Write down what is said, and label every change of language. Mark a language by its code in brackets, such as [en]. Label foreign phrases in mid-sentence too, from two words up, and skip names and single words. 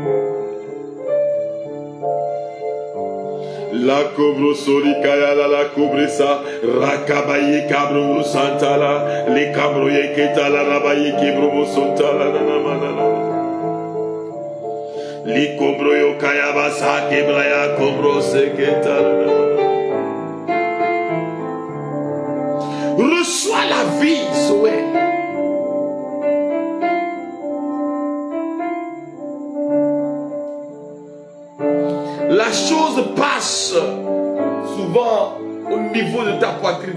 [fr] la cobro solikaya la cobresa rakabaye kabro santala le kabroye ketala rabaye kebro sontala nanamana li cobro yo kayabasa kebraya cobro seketala. Reçois la vie, Zoé. La chose passe souvent au niveau de ta poitrine.